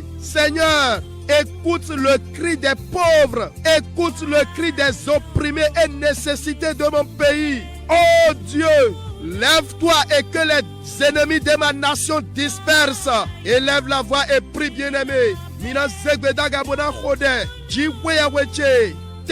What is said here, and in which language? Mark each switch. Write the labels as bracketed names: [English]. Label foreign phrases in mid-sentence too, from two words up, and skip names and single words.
[French] Seigneur, écoute le cri des pauvres, écoute le cri des opprimés et nécessités de mon pays. Oh Dieu, lève-toi et que les ennemis de ma nation dispersent. Élève la voix et prie, bien-aimé. Mina zegbedaga bona khode, jiwe weche.